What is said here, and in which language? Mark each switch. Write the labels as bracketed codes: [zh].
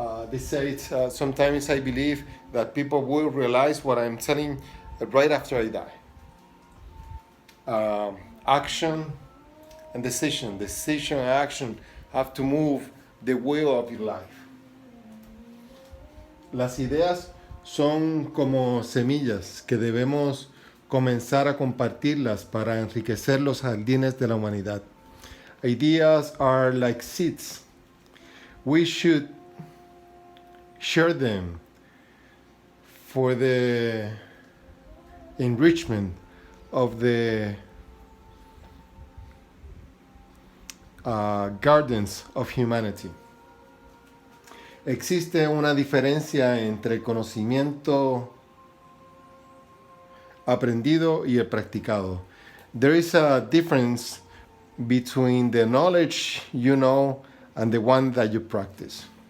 [en] They say sometimes I believe that people will realize what I'm telling right after I die. Action and decision. Decision and action have to move the wheel of your life. [es] Las ideas son como semillas que debemos comenzar a compartirlas para enriquecer los jardines de la humanidad. [en] Ideas are like seeds. We should share them for the enrichment of the gardens of humanity. [es] Existe una diferencia entre el conocimiento aprendido y el practicado. [en] There is a difference between the knowledge you know and the one that you practice.